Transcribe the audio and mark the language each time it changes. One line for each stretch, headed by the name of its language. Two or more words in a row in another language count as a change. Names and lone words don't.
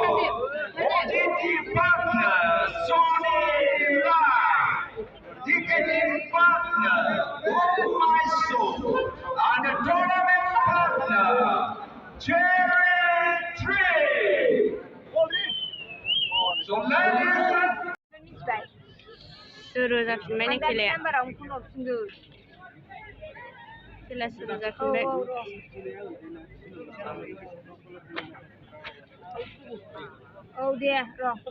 English: OTT partner Sony Live. Ticketing partner Oh My Soul. And the tournament partner Cherry Tree. So ladies and
Bodo: सुरु जाफिनबाय नै खेलाया खेला सुरु जाफिनबाय औ दे र'